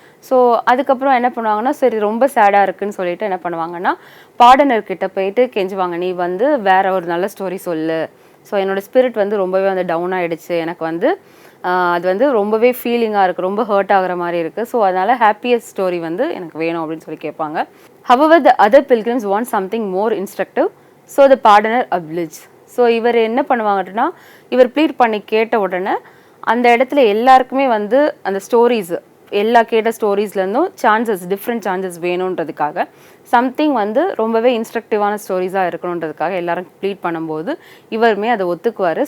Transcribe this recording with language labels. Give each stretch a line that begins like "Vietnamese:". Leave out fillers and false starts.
Tamil: So அதுக்கப்புறம் என்ன பண்ணுவாங்கன்னா சரி ரொம்ப சேடாக இருக்குன்னு சொல்லிட்டு என்ன பண்ணுவாங்கன்னா பார்டனர்கிட்ட போயிட்டு கெஞ்சுவாங்க, நீ வந்து வேற ஒரு நல்ல ஸ்டோரி சொல்லு. ஸோ என்னோடய ஸ்பிரிட் வந்து ரொம்பவே வந்து டவுன் ஆகிடுச்சு, எனக்கு வந்து அது வந்து ரொம்பவே ஃபீலிங்காக இருக்குது, ரொம்ப ஹர்ட் ஆகிற மாதிரி இருக்குது. ஸோ அதனால் ஹாப்பியஸ்ட் ஸ்டோரி வந்து எனக்கு வேணும் அப்படின்னு சொல்லி கேட்பாங்க.
English: However, the other pilgrims want something more instructive, so the pardoner obliges.
Tamil: So இவர் என்ன பண்ணுவாங்கன்னா இவர் ப்ளீட் பண்ணி கேட்ட உடனே அந்த இடத்துல எல்லாருக்குமே வந்து அந்த ஸ்டோரிஸ் எல்லா கேட்ட ஸ்டோரிஸ்லேருந்தும் டிஃப்ரெண்ட் சான்சஸ் வேணுன்றதுக்காக சம்திங் வந்து ரொம்பவே இன்ஸ்ட்ரக்டிவான ஸ்டோரிஸாக இருக்கணுன்றதுக்காக எல்லாரும் ப்ளீட் பண்ணும்போது இவருமே அதை ஒத்துக்குவார்.